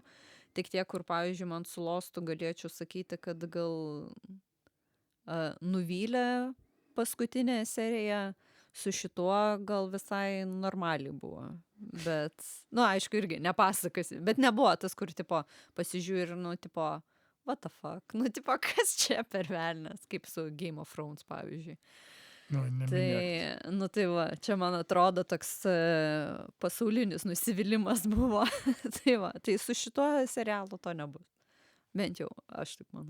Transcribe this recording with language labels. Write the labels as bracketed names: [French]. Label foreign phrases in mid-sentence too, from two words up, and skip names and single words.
[Lithuanian] Tik tiek, kur, pavyzdžiui, man su Lostu galėčiau sakyti, kad gal nuvylė paskutinė serija, su šituo gal visai normaliai buvo. Bet, nu, aišku, irgi nepasakosiu, bet nebuvo tas, kur, tipo, pasižiūri, nu, tipo, [English] what the fuck, [Lithuanian] nu, tipo, kas čia per velnias, kaip su Game of Thrones, pavyzdžiui. Nu, neminėk. Tai, nu, tai va, čia, man atrodo, toks pasaulinis nusivylimas buvo. Tai va, tai su šituo serialu to nebus. Bent jau, aš taip manau.